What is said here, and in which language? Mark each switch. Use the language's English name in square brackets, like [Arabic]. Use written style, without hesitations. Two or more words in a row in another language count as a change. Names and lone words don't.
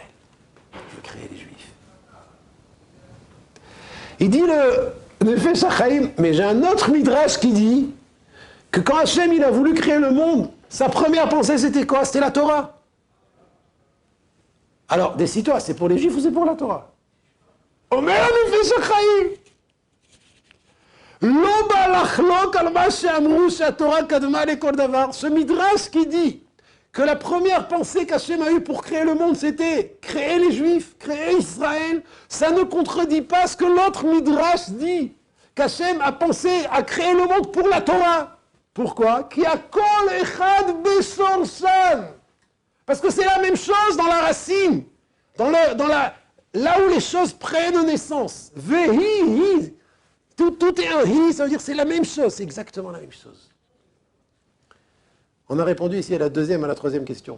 [French] Je veux créer les Juifs. Il dit le Nefesh HaChaim, mais j'ai un autre midrash qui dit que quand Hachem, il a voulu créer le monde, sa première pensée, c'était quoi? C'était la Torah. Alors, décide-toi, c'est pour les Juifs ou c'est pour la Torah? [Hebrew] Omer Nefesh HaChaim. לא בא לחלוק על מה שאמרו שהתורה קדמה לכל דבר. [French] Ce midrash qui dit que la première pensée qu'Hachem a eue pour créer le monde, c'était créer les Juifs, créer Israël, ça ne contredit pas ce que l'autre midrash dit, qu'Hachem a pensé à créer le monde pour la Torah. Pourquoi? [Hebrew] כי הכל אחד בשורשן. [French] Parce que c'est la même chose dans la racine, là où les choses prennent naissance. Vehi, tout est un hi, ça veut dire c'est la même chose, c'est exactement la même chose. On a répondu ici à la troisième question.